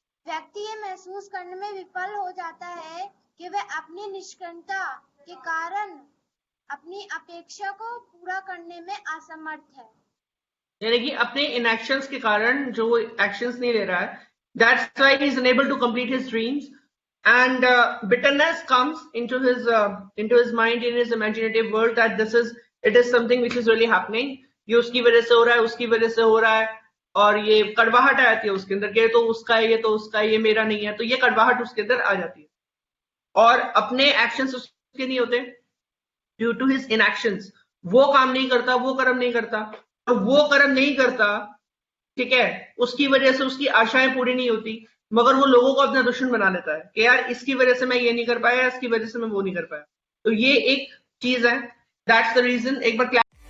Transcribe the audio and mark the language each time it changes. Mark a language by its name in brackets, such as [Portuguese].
[Hindi] व्यक्ति ये महसूस करने में विफल हो जाता है कि वह अपनी निष्क्रियता के कारण अपनी अपेक्षा को पूरा करने में असमर्थ है। यानी कि अपने इनएक्शंस के कारण जो वो एक्शंस नहीं ले रहा है, [English] that's why he is unable to complete his dreams, and bitterness comes into his mind, in his imaginative world, that it is something which is really happening. [Hindi] ये उसकी वजह से हो रहा है, उसकी वजह से हो रहा है, और ये कड़वाहट आ जाती है उसके अंदर, ये तो उसका है, ये तो उसका है, ये मेरा नहीं है, तो ये कड़वाहट उसके अंदर आ जाती है। और अपने एक्शंस उसके नहीं होते [English] Due to his inactions. [Hindi] वो काम नहीं करता, वो कर्म नहीं करता, और वो कर्म नहीं करता, ठीक है, उसकी वजह से उसकी आशाएं पूरी नहीं होती, मगर वो लोगों को अपना दुश्मन बना लेता है कि यार इसकी वजह से मैं ये नहीं कर पाया, इसकी वजह से मैं वो नहीं कर पाया। तो ये एक चीज है, [English] That's the reason. [Hindi] एक बार